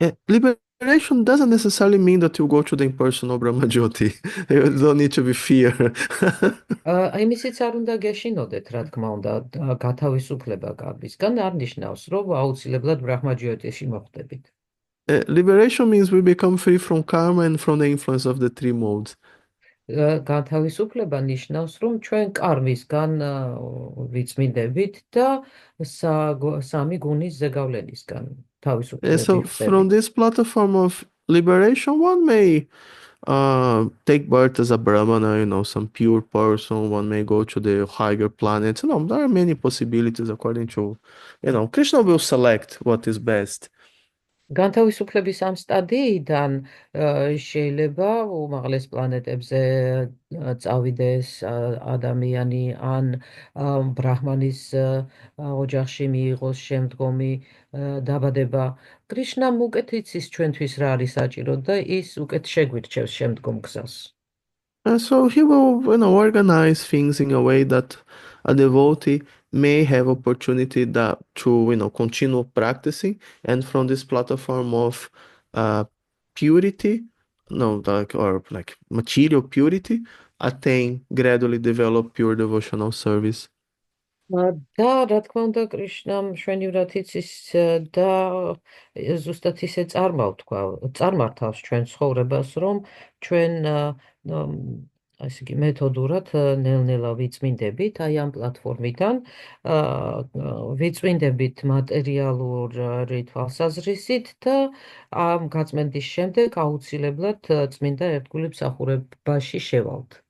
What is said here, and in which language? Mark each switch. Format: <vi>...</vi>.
<en>Liberation doesn't necessarily mean that you go to the impersonal Brahmajyoti. You don't need to be fear.</en> <ka>იმისიც არ უნდა გეშინოდეთ, რა თქმა უნდა, გათავისუფლება კარგისგან არ ნიშნავს, რომ აუცილებლად ბრაჰმაჯიოტიში მოხვდებით.</ka> <en>Liberation means we become free from karma and from the influence of the three modes.</en> <ka>გათავისუფლება ნიშნავს, რომ ჩვენ კარმისგან ვიწმინდებით და სამი გუნის ზეგავლენისგან თავისუფლებით.</ka> <en>So from this platform of liberation, one may take birth as a Brahmana, some pure person. One may go to the higher planets. There are many possibilities according to, Krishna will select what is best.</en> <ka>განთავისუფლების ამ სტადიიდან შეიძლება უმაღლეს პლანეტებზე წავიდეს ადამიანი ან ბრაჰმანის ოჯახში მიიღოს შემდგომი დაბადება. კრიშნამ უკეთ იცის ჩვენთვის რა არის საჭირო და ის უკეთ შეგვირჩევს შემდგომ გზას.</ka> <en>So he will, organize things in a way that a devotee may have opportunity to, continue practicing, and from this platform of purity, or material purity, attain, gradually develop pure devotional service.</en> <ka>და რა თქმა უნდა კრიშნამ მშვენივრად იცის და ზუსტად ისე წარმართავს ჩვენ ცხოვრებას, რომ ჩვენ ასე იგი მეთოდურად ნელ-ნელა ვიწმინდებით აი ამ პლატფორმიდან, ვიწმინდებით მატერიალური თვალსაზრისით და ამ გაწმენდის შემდეგ აუცილებლად წმინდა ერთგული მსახურებაში შევალთ.</ka>